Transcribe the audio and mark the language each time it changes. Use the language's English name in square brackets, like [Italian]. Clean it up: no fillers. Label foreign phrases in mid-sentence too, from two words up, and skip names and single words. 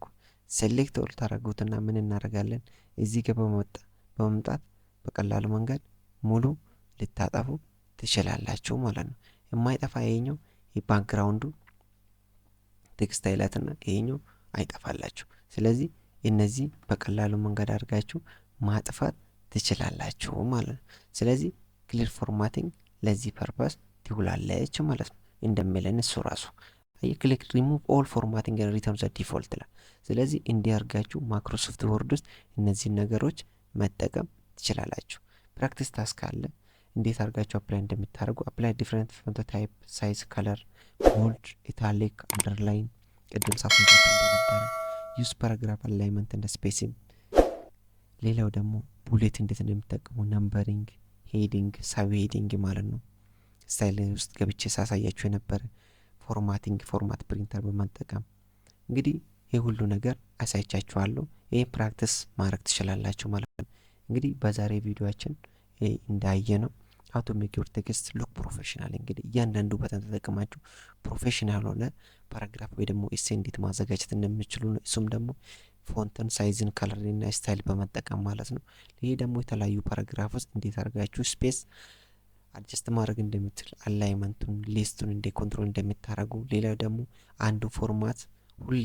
[English] select all [Amharic] ታረጉትና ምን እናረጋለን እዚህ ጋር በመምጣት በቀላሉ መንገድ ሙሉ ልታጠፉ ትችላላችሁ ማለት ነው። የማይጠፋ ይሄኛው የባክግራውንዱ ቴክስት ሃይላይትና ይሄኛው አይጠፋላችሁ። ስለዚህ እነዚህ በቀላሉ መንገድ አድርጋችሁ ማጥፋት ትችላላችሁ ማለት ነው። ስለዚህ [English] clear formatting [Amharic] ለዚህ ፐርፐስ ትውላለች ማለት ነው። እንደሚለን እሱ ራሱ [English] click remove all formatting and return the default [Amharic] ይላል። ስለዚህ እንዲያርጋችሁ ማይክሮሶፍት ወርድ ውስጥ እነዚህን ነገሮች መጠቀም ትችላላችሁ። [English] practice task [Amharic] አለ እንዴት አድርጋችሁ አፕላይ እንደምታደርጉ [English] apply different font type size color bold italic underline [Amharic] ቅድም ሳፍን እንደነበረ [English] use paragraph alignment [Amharic] እንደ ስፔሲንግ። ሌላው ደግሞ ቡሌት እንዴት እንደምትጠቀሙ [English] numbering heading sub heading [Amharic] ማለት ነው። ስታይል ውስጥ ገብቼ ሳሳያችሁ የነበረ [English] formatting format printer [Amharic] በመጠቀም እንግዲህ ይህ ሁሉ ነገር አሳይቻችኋለሁ። ይህ ፕራክቲስ ማድረግ ትችላላችሁ ማለት ነው። እንግዲህ በዛሬ ቪዲዮአችን እንዳየ ነው [English] how to make your text look professional። [Amharic] እንግዲህ እያንዳንዱ በተን ተጠቅማችሁ ፕሮፌሽናል ሆነ ፓራግራፍ ወይ ደግሞ ኤሴ እንዴት ማዘጋጀት እንደምትችሉ ነው። እሱም ደግሞ ፎንትን ሳይዝን ከለርና ስታይል በመጠቀም ማለት ነው። ይሄ ደግሞ የተለያዩ ፓራግራፍ ውስጥ እንዴት አድርጋችሁ [English] space adjust [Amharic] ማድረግ እንደምትችል አላይመንቱን ሊስቱን እንደ ኮንትሮል እንደምታደርጉ፣ ሌላው ደግሞ አንዱ ፎርማት ሁሌ